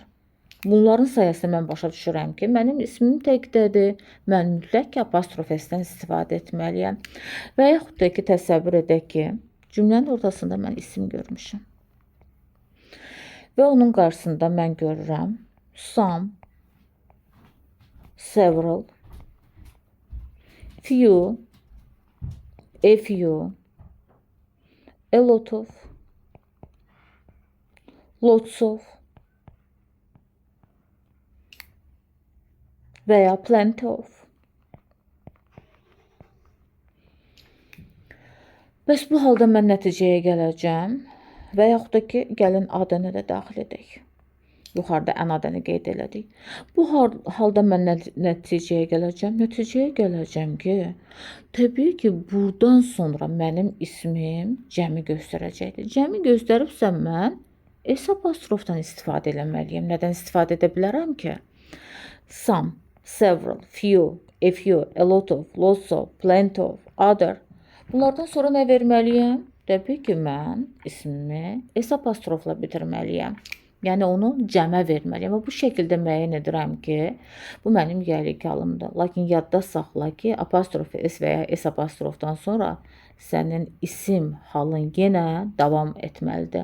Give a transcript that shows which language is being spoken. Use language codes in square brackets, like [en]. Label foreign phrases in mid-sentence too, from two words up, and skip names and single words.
[az] Bunların sayəsində mən başa düşürəm ki, mənim ismim təkdədir. Mən mütləq ki, apostrof S-dən istifadə etməliyəm. Və yaxud da ki, təsəvvür edək ki, cümlənin ortasında mən isim görmüşəm. Və onun qarşısında mən görürəm [en] some, several, few, a few, a lot of, lots of veya plenty of. [az] Bəs bu halda mən nəticəyə gələcəm və yaxud da ki, gəlin adını da daxil edək. Yuxarıda ən adını qeyd elədik. Bu halda mən nəticəyə gələcəm. Nəticəyə gələcəm ki, təbii ki, buradan sonra mənim ismim cəmi göstərəcəkdir. Cəmi göstəribsə mən S apostrofdan istifadə eləməliyəm. Nədən istifadə edə bilərəm ki? [en] Some, several, few, a few, a lot of, lots of, plenty of, other. [az] Bunlardan sonra nə verməliyəm? Təbii ki, mən ismimi S apostrofla bitirməliyəm. Yəni onu cəmə verməliyəm. Bu şəkildə müəyyən edirəm ki, bu mənim yəlik halımdır. Lakin yadda saxla ki, apostrof S və ya S apostrofdan sonra sənin isim halın yenə davam etməlidir.